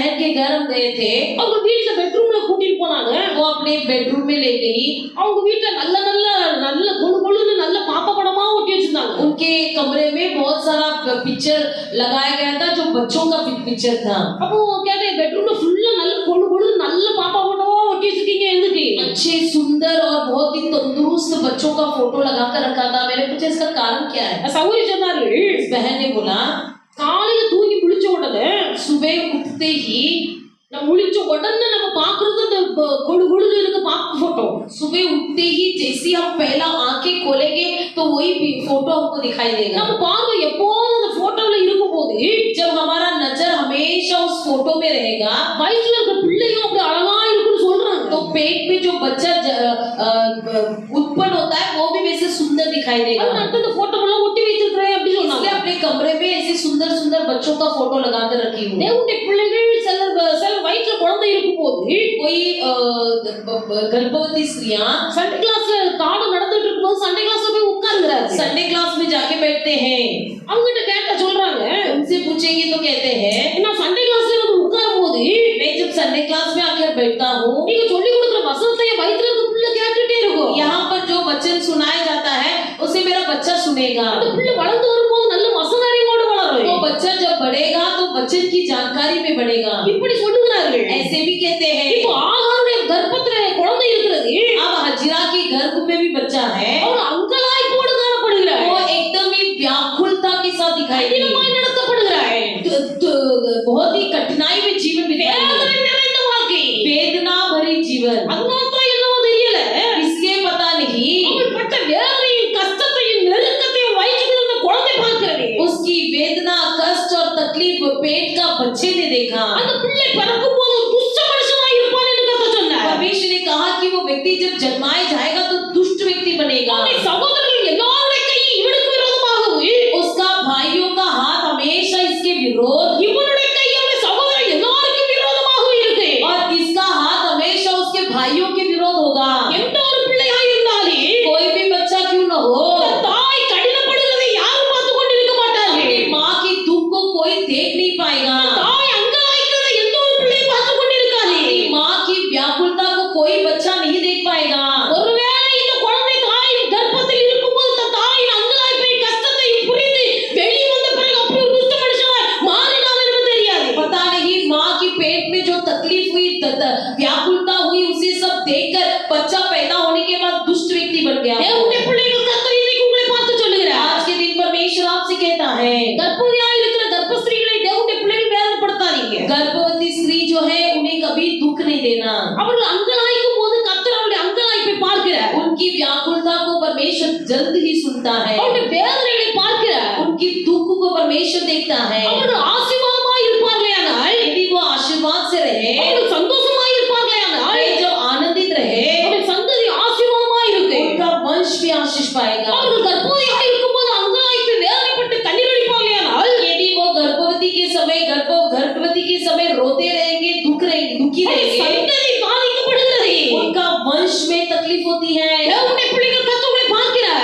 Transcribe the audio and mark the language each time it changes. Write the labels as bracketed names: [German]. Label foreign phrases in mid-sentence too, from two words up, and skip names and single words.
[Hindi] घर हम गए थे, [Tamil] அவங்க வீட்ல பெட்ரூம்ல கூட்டிட்டு போனாங்க. [Hindi] वो अपने बेडरूम में ले गई। [Tamil] அவங்க வீட்ல நல்ல நல்ல நல்ல கொழு கொழுன்னு நல்ல பாப்பா படமா ஒட்டி வச்சிருந்தாங்க. [Hindi] उनके कमरे में बहुत सारा पिक्चर लगाया गया था जो बच्चों का पिक्चर था। [Tamil] அப்போ கேட்டேன், பெட்ரூம்ல ஃபுல்லா நல்ல கொழு கொழுன்னு நல்ல பாப்பா படமா ஒட்டி வச்சிருக்கீங்க எதுக்கு? [Hindi] अच्छे सुंदर और बहुत ही तंदुरुस्त बच्चों का फोटो लगा कर रखा था। मैंने पूछा इसका कारण क्या है? [Tamil] சௌரி சொன்னாரு, [Hindi] इस बहन ने बोला [Tamil] காலையில தூங்கி முழிச்ச உடனே [Hindi] सुबह उठते ही [Tamil] நம்ம முழிச்ச உடனே நம்ம பாக்குறது அந்த கொழு கொழுன்னு இருக்க பாப்பா போட்டோ. [Hindi] सुबह उठते ही जैसे हम पहला आंखें खोलेंगे तो वही फोटो हमको दिखाई देगा। [Tamil] நம்ம பார்வை எப்போதும் அந்த போட்டோல இருக்கும்போது [Hindi] जब हमारा नजर हमेशा उस फोटो में रहेगा, [Tamil] வயிற்றுல இருக்க பிள்ளையும் அப்படி அழகா இருக்குன்னு சொல்றாங்க. [Hindi] तो पेट में जो बच्चा उत्पन्न होता है वो भी वैसे सुंदर दिखाई देगा। [Tamil] அது அடுத்த போட்டோலாம் ஒட்டி வச்சிருக்கேன் அப்படி [Hindi] इसलिए [Tamil] சொன்னாங்க. [Hindi] अपने कमरे में ऐसे सुंदर सुंदर बच्चों का फोटो लगा कर रखी हूँ। [Tamil] தேவனுடைய பிள்ளைகள் சில வயிற்றுல குழந்தை இருக்கும்போது [Hindi] कोई गर्भवती स्त्रियां [English] Sunday class [Tamil] பாடம் நடந்துட்டு இருக்கும்போது [English] Sunday class [Tamil] போய் உட்கார்ந்துறாங்க. [English] Sunday class [Hindi] में जाके बैठते हैं। [Tamil] அவங்க கிட்ட கேட்டா சொல்றாங்க, [Hindi] उनसे पूछेंगे तो कहते हैं [Tamil] நான் [English] Sunday class [Tamil] வந்து உட்காரும்போது [Hindi] मैं जब [English] Sunday class [Hindi] में आकर बैठता हूँ, [Tamil] நீங்க சொல்லி கொடுக்குற வசனத்தை என் வயிற்றுல இருக்க பிள்ளை கேட்டுட்டே இருக்கும். [Hindi] यहाँ पर जो वचन सुनाया जाता है उसे मेरा बच्चा सुनेगा। [Tamil] அந்த பிள்ளை வளர்ந்து வரும்போது நல்ல வசன அறிவோடு வளரும். [Hindi] तो बच्चा जब बढ़ेगा तो वचन की जानकारी में बढ़ेगा। [Tamil] இப்படி சொல்லுகிறார்கள். [Hindi] ऐसे भी कहते हैं। [Tamil] இப்போ ஆகாருடைய கர்ப்பத்துல குழந்தை இருக்கிறது. [Hindi] अब हजिरा के गर्भ में भी बच्चा है, [Tamil] அவர் அங்கலாய்ப்போடு காணப்படுகிறார். [Hindi] वो एकदम ही व्याकुलता के साथ दिखाई दे, [Tamil] கடினமாய் நடத்தப்படுகிறார். [Hindi] बहुत ही कठिनाई में जीवन बिताएंगे, [Tamil] வேதனை நிறைந்த வாழ்க்கை. [Hindi] वेदना भरी जीवन। [Tamil] அதனால தான் என்னவோ தெரியல, [Hindi] इसलिए पता नहीं [Tamil] அவள் பட்ட வேதனையும் கஷ்டத்தையும் நெருக்கத்தையும் வயிற்றுக்குள்ள இருந்த குழந்தை பார்க்கிறது. [Hindi] उसकी वेदना, कष्ट और तकलीफ पेट का बच्चे ने देखा। [Tamil] அந்த பிள்ளை பிறக்கும் போது ஒரு துஷ்ட மனுஷனாய் இருப்பான் என்று கர்த்தர் சொன்னார். [Hindi] परमेश्वर ने कहा कि वो व्यक्ति जब जन्माए जाएगा तो दुष्ट व्यक्ति बनेगा। [Tamil] அவனுடைய சகோதரர்கள் எல்லாருடைய கை இவனுக்கு விரோதமாகவும், [Hindi] उसका भाइयों का हाथ हमेशा इसके विरोध, [Tamil] இவனுடைய கை அவனுடைய சகோதரர் எல்லாருக்கும் விரோதமாகவும் இருக்கு. [Hindi] और इसका हाथ हमेशा उसके भाइयों के विरोध होगा। [Tamil] எந்த ஒரு பிள்ளையாய் இருந்தாலே [Hindi] कोई भी बच्चा क्यों न हो, [Tamil] தாய் கடினப்படுகிறதை யாரும் பார்த்து கொண்டிருக்க மாட்டார்கள். [Hindi] अपनी माँ की दुख को कोई देख नहीं पाएगा। [Tamil] தாய் அங்கலாய்க்கிறதை எந்த ஒரு பிள்ளையும் பார்த்து கொண்டிருக்காது. [Hindi] अपनी माँ की व्याकुलता को कोई बच्चा नहीं देख पाएगा। [Tamil] ஒருவேளை இந்த குழந்தை தாயின் கர்ப்பத்தில் இருக்கும்போது தன் தாயின் அங்கலாய்ப்பை கஷ்டத்தையும் புரிந்து வெளியே வந்த பிறகு அப்படி ஒரு துஷ்ட மனுஷனாய் மாறினான் என்று தெரியாது. [Hindi] पता नहीं माँ की पेट में जो तकलीफ हुई, व्याकुलता हुई, उसे सब देखकर बच्चा पैदा होने के बाद दुष्ट व्यक्ति बन गया। [Tamil] தேவனுடைய பிள்ளைகள் கர்த்தர் இன்றைக்கு உங்களை பார்த்து சொல்லுகிறார். [Hindi] आज के दिन परमेश्वर आपसे कहता है, [Tamil] கர்ப்பவதியாய் இருக்கிற கர்ப்பஸ்திரீகளை தேவனுடைய பிள்ளைகள் வேதனைப்படுத்தாதீங்க. [Hindi] गर्भवती स्त्री जो है उन्हें कभी दुख नहीं देना। [Tamil] அவர்கள் அங்கலாய்க்கும் போது கர்த்தர் அவருடைய அங்கலாய்ப்பை பார்க்கிறார். [Hindi] उनकी व्याकुलता को परमेश्वर जल्द ही सुनता है, [Tamil] அவருடைய வேதனைகளை பார்க்கிறார். [Hindi] उनकी दुख को परमेश्वर देखता है। [Tamil] அவர்கள் ஆசீர்வாதமாய் இருப்பார்களேயானால், [Hindi] यदि वो आशीर्वाद से रहे, [Tamil] அவர்கள் சந்தோஷமாய் இருப்பார்களேயானால், [Hindi] वे जब आनंदित रहे, [Tamil] அவருடைய சந்ததி ஆசீர்வாதமாய் இருக்கு. [Hindi] उनका वंश भी आशीष पाएगा। [Tamil] அவர்கள் கர்ப்பவதியாக இருக்கும்போது அங்கலாய்ப்பு வேதனைப்பட்டு கண்ணீர் வடிப்பார்களேயானால், [Hindi] यदि वो गर्भवती के समय रोते रहेंगे, दुखी रहेंगे, [Tamil] சந்ததி பாதிக்கப்படுகிறது. [Hindi] उनका वंश में तकलीफ होती है। [Tamil] தேவனுடைய பிள்ளைகள் கர்த்தர் உங்களை பார்க்கிறார்.